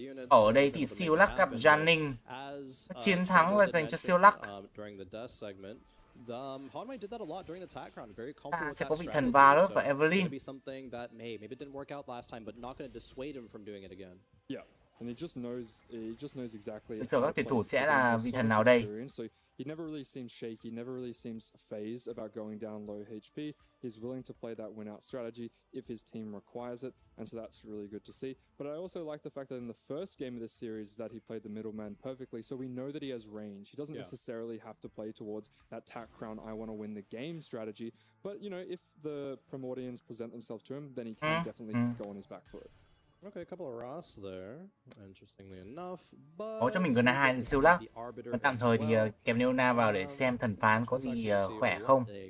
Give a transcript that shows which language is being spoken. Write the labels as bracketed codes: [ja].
[vi] Ở đây thì siêu lắc gặp Janning. Chiến thắng là dành cho siêu lắc. Sẽ có vị thần Varus và Evelyn. Cho các tuyển thủ sẽ là vị thần nào đây? [en] He never really seems shaky, never really seems phased about going down low HP. He's willing to play that win out strategy if his team requires it, and so that's really good to see. But I also like the fact that in the first game of this series that he played the middleman perfectly, so we know that he has range. He doesn't necessarily have to play towards that tack crown, I want to win the game strategy. But, you know, if the Primordians present themselves to him, then he can definitely go on his back foot. Okay, a couple of Ross there, interestingly enough, but [vi] có cho mình gần 2 siêu lắc. Và tạm thời thì kèm Neona vào để xem thần phán có gì khỏe không.